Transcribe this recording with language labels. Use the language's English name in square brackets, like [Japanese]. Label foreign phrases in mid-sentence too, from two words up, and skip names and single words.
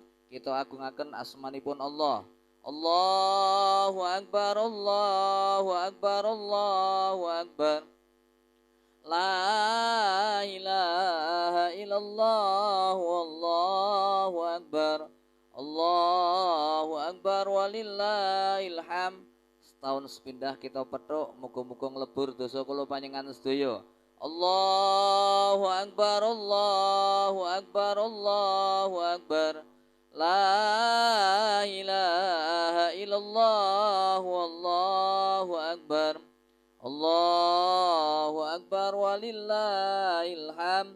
[Javanese] Kita agungaken asmanipun Allah. [Arabic] الله أكبر، الله أكبر، الله أكبر. لا إله إلا الله، الله أكبر. الله أكبر ولله الحمد. [Javanese] Setahun sepindah kita petuk, muga-muga nglebur dosa kula panjenengan sedaya. [Arabic] الله أكبر، الله أكبر، الله أكبر. لا إله إلا الله، الله أكبر. الله أكبر ولله الحمد.